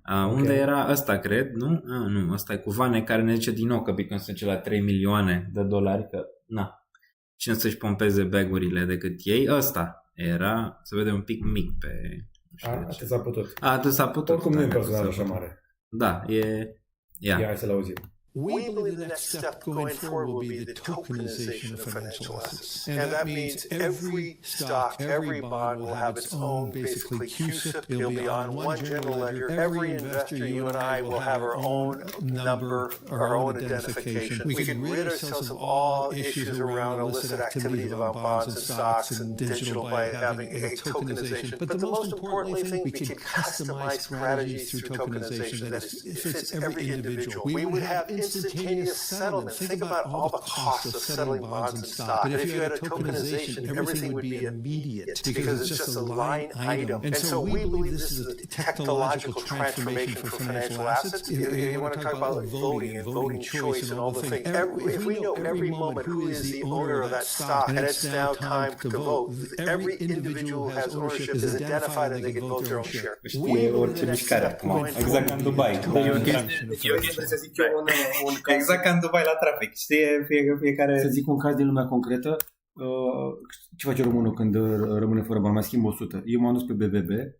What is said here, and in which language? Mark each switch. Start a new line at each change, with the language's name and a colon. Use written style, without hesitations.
Romanian: Unde era ăsta, cred, nu? Nu, ăsta e cu Vane care ne zice din nou că Bitcoin se duce la 3 milioane de dolari, că na. Cine să-și pompeze bag-urile decât ei? Ăsta era, se vede un pic mic pe... Atât s-a putut. Atât s-a putut. Oricum nu e personal așa mare. Da, Ia, hai să-l auzim.
English: We believe the next step going forward will be the tokenization of financial assets. And that means every stock, every bond will have its own, basically, CUSIP. It'll be on one general ledger. Every investor, you and I, will have our own number, our own identification. We can rid ourselves of all issues around illicit activity of our bonds and stocks and digital by having a tokenization. But the most important thing, we can customize strategies through tokenization that fits every individual. We would have instantaneous settlement. Think about all the costs of settling bonds and stock. But if you had a tokenization, everything would be immediate because it's just a line item. And so we believe this is a technological transformation for financial assets. You want to talk about like voting and voting choice and all the things. If we know every moment who is the owner of that stock and it's now time to vote, every individual who has ownership is identified and they can vote their own share.
Romanian: Știe orice mișcare acum, exact ca în Dubai. Exact ca în Dubai la trafic. Știe fiecare... Să zic un caz din lumea concretă. Ce face românul când rămâne fără bani? Mai schimb 100. Eu m-am dus pe BBB.